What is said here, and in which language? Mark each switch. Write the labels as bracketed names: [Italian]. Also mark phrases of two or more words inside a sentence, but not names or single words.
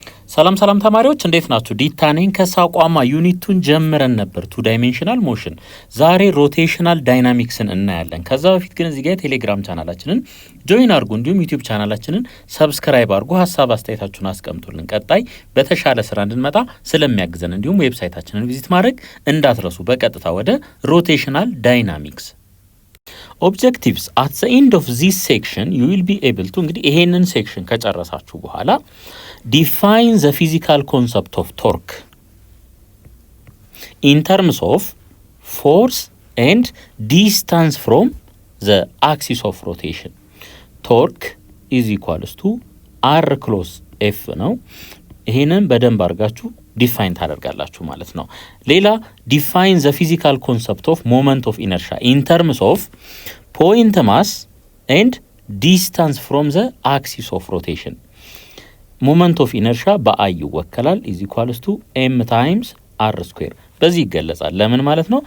[Amharic] ሰላም ተማሪዎች እንዴት ናችሁ? ዲታኔን ከሳቋማ ዩኒቱን ጀምረን ነበር [English] two dimensional motion። [Amharic] ዛሬ [English] rotational dynamics [Amharic] እናያለን። ከዛ በፊት ግን እዚህ ጋር ቴሌግራም ቻናላችንን ጆይን አድርጉ፣ እንዲሁም ዩቲዩብ ቻናላችንን ሰብስክራይብ አድርጉ። ሀሳብ አስተያየታችሁን አስቀምጡልን። ቀጣይ በተሻለ ስራ እንድንመጣ ስለሚያግዘን እንዲሁም ዌብሳይታችንን ቪዚት ማድረግ እንዳትረሱ። በቀጥታ ወደ [English] rotational dynamics objectives at the end of this section you will be able to [Amharic] እንግዲህ ይሄንን ሴክሽን ከጨረሳችሁ በኋላ [English] define the physical concept of torque in terms of force and distance from the axis of rotation. Torque is equals to r close f [Amharic] ነው። ይሄንን በደንብ አድርጋችሁ ዲፋይን ታደርጋላችሁ ማለት ነው። ሌላ [English] define the physical concept of moment of inertia in terms of point mass and distance from the axis of rotation. moment of inertia [Amharic] በአይ ይወከላል [English] is equals to m times r square [Amharic] በዚህ ይገለጻል። ለምን ማለት ነው?